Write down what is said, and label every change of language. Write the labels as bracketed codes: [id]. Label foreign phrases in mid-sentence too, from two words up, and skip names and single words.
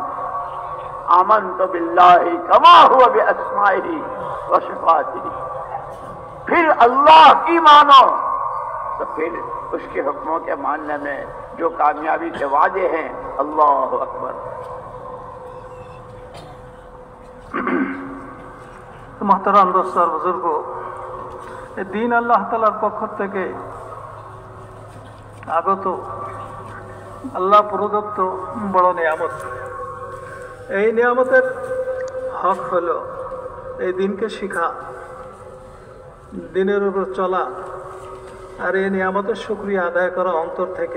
[ar] آمنت باللہ کما ہوا باسمائہ و صفاتہ، [ur] پھر اللہ کی مانو، تو پھر اس کے حکموں کے ماننے میں جو کامیابی کے وعدے ہیں، [ar] اللہ اکبر۔ [ur] محترم دوست اور بزرگوں، دین [bn] আল্লাহ তাআলার পক্ষ থেকে আগত আল্লাহ প্রদত্ত বড় নিয়ামত। এই নিয়ামতের হক হলো এই দিনকে শিখা, দিনের উপর চলা, আর এই নিয়ামতের শুকরিয়া আদায় করা অন্তর থেকে।